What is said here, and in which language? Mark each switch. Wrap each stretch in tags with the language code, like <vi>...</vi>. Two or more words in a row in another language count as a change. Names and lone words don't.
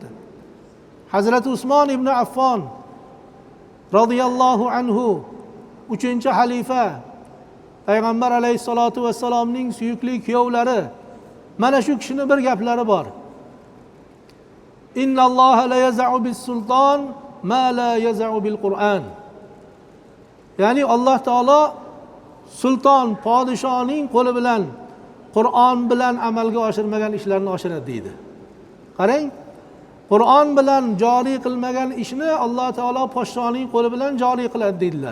<uz>Hazrati Usmon ibn Affon</uz> <ar>رضي الله عنه</ar> <uz>3-xalifa, payg'ambar</uz> <ar>عليه الصلاة والسلام</ar> <uz>suyukli kuyovlari, mana shu kishining bir gaplari bor.</uz> <ar>إن الله ليزع بالسلطان ما لا يزع بالقرآن.</ar> <uz>Ya'ni Alloh taolo sulton, podshoning qo'li bilan, Qur'on bilan amalga oshirmagan ishlarni oshiradi deydi. Qarang, Qur'on bilan joriy qilmagan ishni Alloh taolo podshoning qo'li bilan joriy qiladi dedilar.</uz>